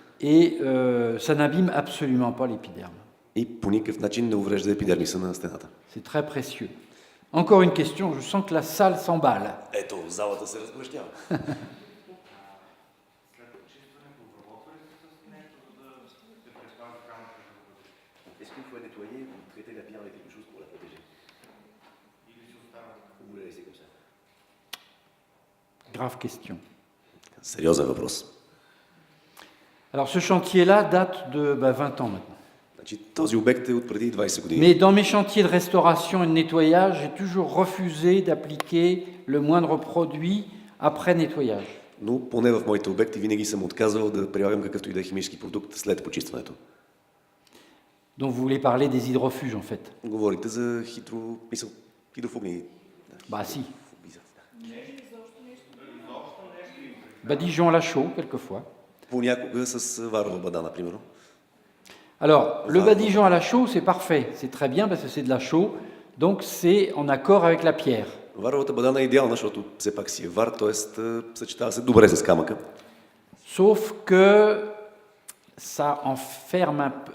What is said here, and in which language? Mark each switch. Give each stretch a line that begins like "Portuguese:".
French: Et ça n'abîme absolument pas l'épiderme.
Bulgarian: и по никакъв начин не уврежда епидермиса на стената.
French: C'est très précieux. Encore une question, je sens que la salle s'emballe.
Bulgarian: Ето, залата се разгорещява.
French: Est-ce qu'il faut nettoyer ou traiter la pierre avec quelque chose pour la protéger? Vous la laissez comme ça. Grave question.
Bulgarian: Сериозен въпрос.
French: Alors ce chantier-là date de 20 ans maintenant.
Bulgarian: Значи, този обект е от преди 20 години.
French: Mais dans mes chantiers de restauration et de nettoyage, j'ai toujours refusé d'appliquer le moindre produit après nettoyage.
Bulgarian: Но поне в моите обекти винаги съм отказвал да прилагам какъвто и да е химически продукт след почистването.
French: Donc vous voulez parler des hydrofuges en fait.
Bulgarian: Говорите за хидрофугни.
French: Bah si. Badigeon à la chaux, quelquefois.
Bulgarian: Понякога с варова бада, например.
French: Alors, le badigeon à la chaux, c'est parfait. C'est très bien parce que c'est de la chaux. Donc c'est en accord avec la pierre.
Bulgarian: Варовата бадана е идеална, защото все пак си е вар, т.е. съчетава се добре с камъка.
French: Sauf que ça enferme un peu.